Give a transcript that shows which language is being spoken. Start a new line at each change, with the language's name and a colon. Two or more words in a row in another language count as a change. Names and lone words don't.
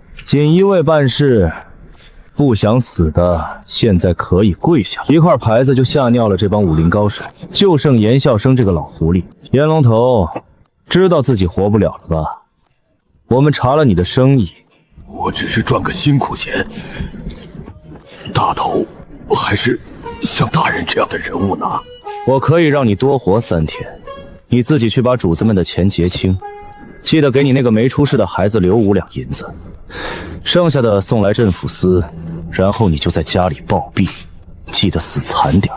Chinese: 锦衣卫办事，不想死的现在可以跪下。一块牌子就吓尿了这帮武林高手，就剩严笑生这个老狐狸。严龙头，知道自己活不了了吧？我们查了你的生意，我只是賺個辛苦錢，大頭還是像大人這樣的人物呢。我可以讓你多活3天，你自己去把主子們的錢結清，記得給你那個沒出事的孩子留5兩銀子，剩下的送來鎮撫司，然後你就在家裡暴斃，記得死慘點。